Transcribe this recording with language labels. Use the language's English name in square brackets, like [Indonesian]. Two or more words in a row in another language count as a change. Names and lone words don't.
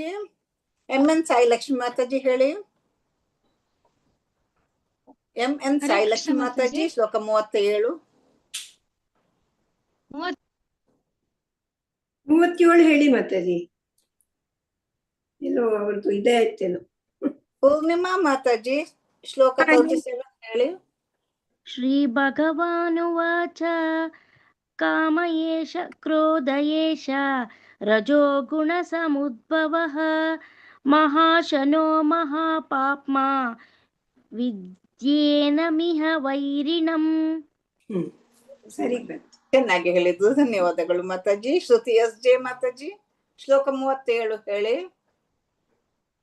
[Kannada] MN ಸಾಯಿ ಲಕ್ಷ್ಮಿ ಮಾತಾಜಿ ಹೇಳಿ. MN ಸಾಯಿ ಲಕ್ಷ್ಮಿ ಮಾತಾಜಿ ಶ್ಲೋಕ 37. 37 ಹೇಳಿ ಮಾತಾಜಿ. ಎಲ್ಲೋ ಅವ್ರದ್ದು ಇದೇ ಆಯ್ತೇನೋ. ಪೂರ್ಣಿಮಾ ಮಾತಾಜಿ ಶ್ಲೋಕ 37 ಹೇಳಿ. [Sanskrit] ಶ್ರೀ ಭಗವಾನುವಾಚ ಕಾಮ ಏಷ ಕ್ರೋಧ ಏಷ ರಜೋ ಗುಣ ಸಮುದ್ಭವಃ ಮಹಾಶನೋ ಮಹಾಪಾಪ್ಮ ವಿದ್ಯೇನ ಮಿಹ ವೈರಿಣಂ. [Kannada] ಸರಿ, ಚೆನ್ನಾಗಿ ಹೇಳಿದ್ದು, ಧನ್ಯವಾದಗಳು ಮಾತಾಜಿ. ಶ್ರುತಿ SJ ಮಾತಾಜಿ ಶ್ಲೋಕ 37 ಹೇಳಿ.